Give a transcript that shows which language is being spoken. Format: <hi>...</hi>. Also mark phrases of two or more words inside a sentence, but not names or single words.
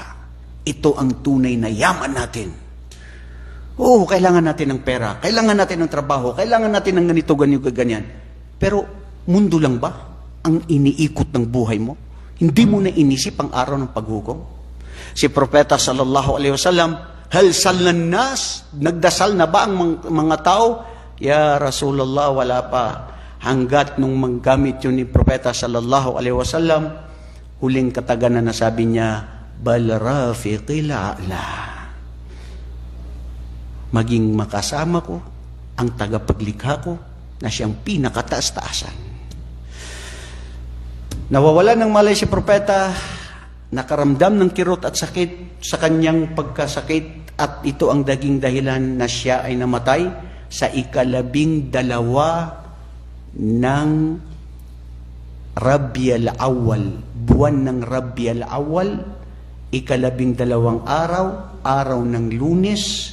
<tl>Ito ang tunay na yaman natin. Oo, kailangan natin ng pera, kailangan natin ng trabaho, kailangan natin ng ganito, ganyan. Pero mundo lang ba ang iniikot ng buhay mo? Hindi mo na inisip ang araw ng paghukom?</tl> <ar>Si Propeta صلى الله عليه وسلم هل صلى الناس?</ar> <tl>Nagdasal na ba ang mga tao?</tl> <ar>يا رسول الله,</ar> <tl>wala pa. hanggat nung manggamit yun ni Propeta</tl> <ar>صلى الله عليه وسلم,</ar> <tl>huling kataganan na sabi niya,</tl> <ar>بل الرفيق الأعلى.</ar> <tl>Maging makasama ko ang tagapaglikha ko na siyang pinakataas-taasan. Nawawala ng malay si Propeta, nakaramdam ng kirot at sakit sa kanyang pagkasakit, at ito ang naging dahilan na siya ay namatay sa 12 ng Rabiul Awwal, buwan ng Rabiul Awwal, 12 araw ng Lunes.</tl>